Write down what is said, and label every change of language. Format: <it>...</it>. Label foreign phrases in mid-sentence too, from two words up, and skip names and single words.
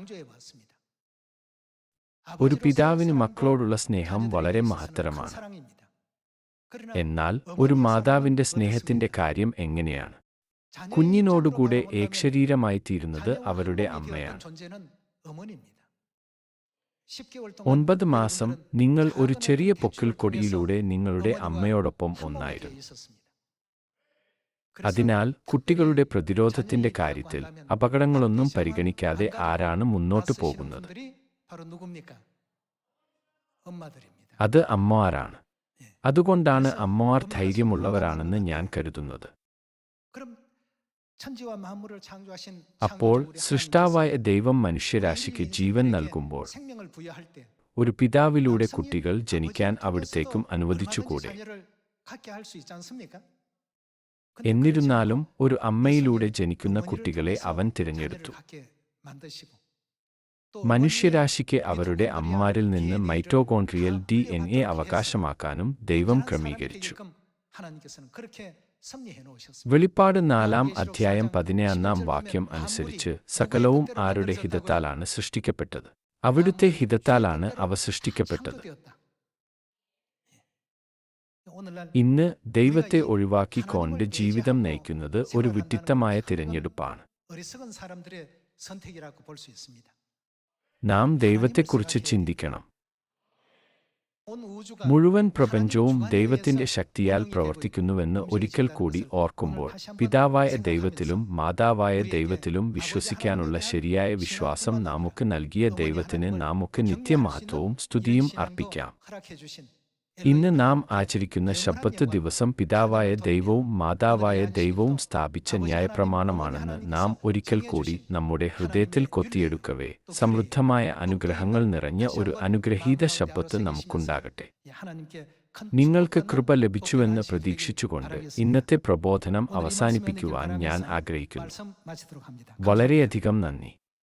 <ml>ഒരു പിതാവിന് മക്കളോടുള്ള സ്നേഹം വളരെ മഹത്തരമാണ്. എന്നാൽ ഒരു മാതാവിന്റെ സ്നേഹത്തിന്റെ കാര്യം എങ്ങനെയാണ്? കുഞ്ഞിനോടുകൂടെ ഏകശരീരമായി തീരുന്നത് അവരുടെ അമ്മയാണ്.</ml> <ko>10개월</ko> <ml>9</ml> <ko>동안</ko> <ml>മാസം</ml> <ko>여러분들은</ko> <ml>നിങ്ങൾ ഒരു</ml> <ko>작은</ko> <ml>ചെറിയ</ml> <ko>배추를</ko> <ml>പൊക്കിൾക്കൊടിയിലൂടെ</ml> <ko>통해서</ko> <ml>നിങ്ങളുടെ</ml> <ko>어머니와</ko> <ml>അമ്മയോടൊപ്പം</ml> <ko>한 몸이</ko> <ml>ഒന്നായിരുന്നു.</ml> <ko>되어 있었습니다. 그래서</ko> <ml>അതിനാൽ കുട്ടികളുടെ പ്രതിരോധത്തിന്റെ</ml> <ko>자녀</ko> <ml>കാര്യത്തിൽ</ml> <ko>얘기라고 한다면</ko> <ml>അപകടങ്ങളൊന്നും</ml> <ko>앞뒤</ko> <ml>പരിഗണിക്കാതെ</ml> <ko>상황 안</ko> <ml>ആരാണ്</ml> <ko>가리고</ko> <ml>മുന്നോട്ടു</ml> <ko>나서시는</ko> <ml>പോകുന്നത്?</ml> <ko>분들이 바로 누굽니까? 엄마들입니다.</ko> <ml>അത് അമ്മമാരാണ്.</ml> <ko>예.</ko> <ml>അതുകൊണ്ടാണ്</ml> <ko>그래서</ko> <ml>അമ്മമാർ</ml> <ko>엄마가</ko> <ml>ധൈര്യമുള്ളവരാണെന്ന്</ml> <ko>선물을</ko> <ml>ഞാൻ</ml> <ko>받는</ko> <ml>കരുതുന്നത്.</ml> <ko>그럼 천지와 만물을 창조하신</ko> <ml>അപ്പോൾ</ml> <ko>창조주 우리</ko> <ml>സൃഷ്ടാവായ</ml> <ko>하나님께서</ko> <ml>ദൈവം</ml> <ko>우리</ko> <ml>മനുഷ്യരാശിക്ക്</ml> <ko>인류</ko> <ml>ജീവൻ</ml> <ko>인생들에게</ko> <ml>നൽകുമ്പോൾ</ml> <ko>생명을 부여할 때</ko> <ml>ഒരു പിതാവിലൂടെ</ml> <ko>남성인</ko> <ml>കുട്ടികൾ ജനിക്കാൻ</ml> <ko>아버지를</ko> <ml>അവിടത്തേക്കും</ml> <ko>통해서도</ko> <ml>അനുവദിച്ചുകൂടെ?</ml> <ko>얼마든지 자녀를 갖게 할 수 있지 않습니까? 근데</ko> <ml>എന്നിരുന്നാലും</ml> <ko>그렇지 않고</ko> <ml>ഒരു അമ്മയിലൂടെ</ml> <ko>여성의</ko> <ml>ജനിക്കുന്ന</ml> <ko>어머니를</ko> <ml>കുട്ടികളെ</ml> <ko>통해서</ko> <ml>അവൻ</ml> <ko>자녀를</ko> <ml>തിരഞ്ഞെടുത്തു.</ml> <ko>갖게 만드시고 또</ko> <ml>മനുഷ്യരാശിക്ക്</ml> <ko>어머니의</ko> <ml>അവരുടെ</ml> <ko>미토콘드리아</ko> <ml>അമ്മമാരിൽ നിന്ന്</ml> <ko>DNA를</ko> <ml>മൈറ്റോകോൺട്രിയൽ</ml> <ko>다</ko> <ml>DNA</ml> <ko>물려받도록 해서</ko> <ml>അവകാശമാക്കാനും ദൈവം</ml> <ko>귀한</ko> <ml>ക്രമീകരിച്ചു.</ml> <ko>사람이 되게끔 하나님께서는 그렇게 섭리해 놓으셨습니다.</ko> <ml>വെളിപ്പാട് 4-ാം അധ്യായം 14-ാം വാക്യം അനുസരിച്ച് സകലവും ആരുടെ ഹിതത്താലാണ് സൃഷ്ടിക്കപ്പെട്ടത്? അവിടുത്തെ ഹിതത്താലാണ് അവ സൃഷ്ടിക്കപ്പെട്ടത്.</ml> <ko>창조되었다. 오늘날</ko> <ml>ഇന്ന് ദൈവത്തെ ഒഴിവാക്കിക്കൊണ്ട് ജീവിതം നയിക്കുന്നത് ഒരു വിഡ്ഢിത്തമായ തിരഞ്ഞെടുപ്പാണ്.</ml> <ko>어리석은 사람들의 선택이라고 볼 수 있습니다.</ko> <ml>നാം ദൈവത്തെക്കുറിച്ച് ചിന്തിക്കണം.</ml> <ko>온 우주가</ko> <ml>മുഴുവൻ പ്രപഞ്ചവും ദൈവത്തിന്റെ ശക്തിയാൽ പ്രവർത്തിക്കുന്നുവെന്ന് ഒരിക്കൽ കൂടി ഓർക്കുമ്പോൾ പിതാവായ ദൈവത്തിലും മാതാവായ ദൈവത്തിലും വിശ്വസിക്കാനുള്ള ശരിയായ വിശ്വാസം നമുക്ക് നൽകിയ ദൈവത്തിന് നമുക്ക് നിത്യമഹത്വവും സ്തുതിയും അർപ്പിക്കാം.</ml> <ko>허락해 주신</ko> <ml>ഇന്ന് നാം ആചരിക്കുന്ന ശബ്ബത്ത് ദിവസം പിതാവായ ദൈവവും മാതാവായ ദൈവവും സ്ഥാപിച്ച ന്യായപ്രമാണമാണെന്ന് നാം ഒരിക്കൽ കൂടി നമ്മുടെ ഹൃദയത്തിൽ കൊത്തിയെടുക്കവേ സമൃദ്ധമായ അനുഗ്രഹങ്ങൾ നിറഞ്ഞ ഒരു അനുഗ്രഹീത ശബ്ബത്ത് നമുക്കുണ്ടാകട്ടെ.</ml> <ko>하나님께 큰</ko> <ml>നിങ്ങൾക്ക്</ml> <ko>축복과</ko> <ml>കൃപ ലഭിച്ചുവെന്ന്</ml> <ko>복을</ko> <ml>പ്രതീക്ഷിച്ചുകൊണ്ട്</ml> <ko>바라겠습니다.</ko> <ml>ഇന്നത്തെ പ്രബോധനം</ml> <ko>오늘 이</ko> <ml>അവസാനിപ്പിക്കുവാൻ</ml> <ko>말씀</ko> <ml>ഞാൻ</ml> <ko>맺는</ko> <ml>ആഗ്രഹിക്കുന്നു.</ml> <ko>말씀 마치도록 합니다.</ko> <ml>വളരെയധികം നന്ദി.</ml>